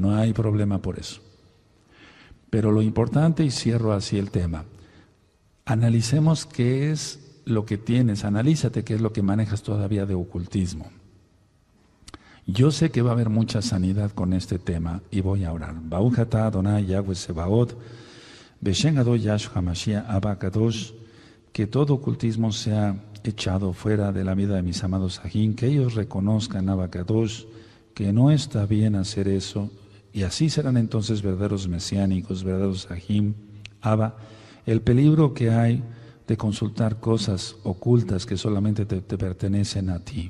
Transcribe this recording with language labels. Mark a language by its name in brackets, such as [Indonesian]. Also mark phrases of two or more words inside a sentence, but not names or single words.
[Spanish] No hay problema por eso. Pero lo importante, y cierro así el tema, analicemos qué es lo que tienes, analízate qué es lo que manejas todavía de ocultismo. Yo sé que va a haber mucha sanidad con este tema y voy a orar. [Hebrew] ברוך אתה אדוני יהוה צבאות, בשם גדול ישוע משיח אבא קדוש, [Spanish] que todo ocultismo sea echado fuera de la vida de mis amados Ajim, que ellos reconozcan [Hebrew] Abba Kadosh, [Spanish] que no está bien hacer eso, y así serán entonces verdaderos mesiánicos, verdaderos Ajim. Abba, el peligro que hay de consultar cosas ocultas que solamente te pertenecen a ti.